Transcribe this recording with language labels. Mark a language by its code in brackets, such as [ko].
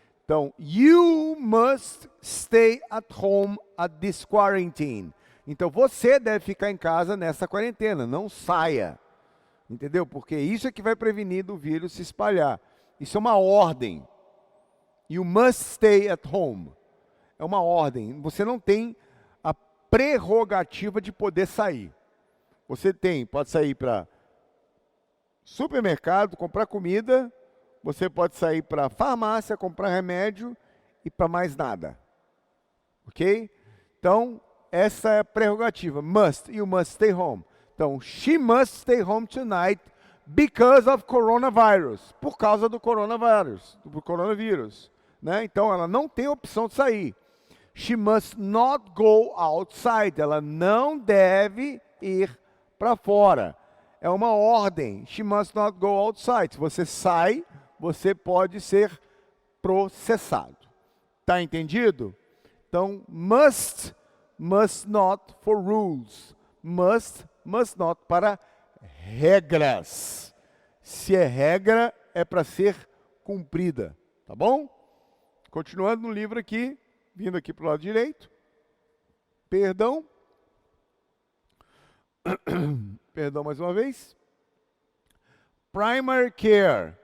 [en] Então, you must stay at home at this quarantine. [pt] Então, você deve ficar em casa nessa quarentena, não saia. Entendeu? Porque isso é que vai prevenir do vírus se espalhar. Isso é uma ordem. [en] You must stay at home. [pt] É uma ordem. Você não tem a prerrogativa de poder sair. Você pode sair para supermercado, comprar comida. Você pode sair para farmácia, comprar remédio e para mais nada. Ok? Então, essa é a prerrogativa. [en] Must. You must stay home. Então, she must stay home tonight because of coronavirus. [pt] Por causa do coronavírus. Né? Então, ela não tem opção de sair. [en] She must not go outside. [pt] Ela não deve ir para fora. É uma ordem. [en] She must not go outside. [pt] Se você sai, você pode ser processado. Tá entendido? [en] Então, must not for rules. [pt] Must not para regras. Se é regra, é para ser cumprida. Tá bom? Continuando no livro aqui, vindo aqui para o lado direito. Perdão. Perdão mais uma vez. Primary care.